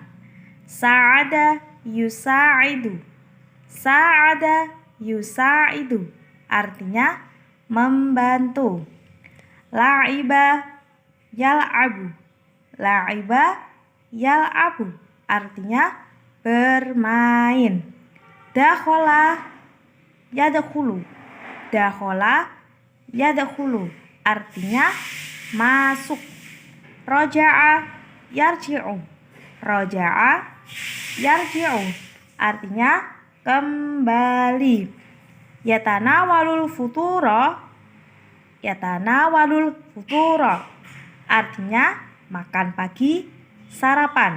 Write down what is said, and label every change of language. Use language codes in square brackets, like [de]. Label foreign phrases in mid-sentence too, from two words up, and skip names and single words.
[ar] ساعد يساعد. ساعد يساعد [id] artinya membantu. [ar] لعب يلعب. لعب يلعب [id] artinya bermain. [ar] دخل يدخل. دخل يدخل [id] artinya masuk. [ar] رجع يرجع. رجع يرجع [id] artinya kembali. [ar] يتناول الفطور. يتناول الفطور [id] artinya makan pagi, sarapan.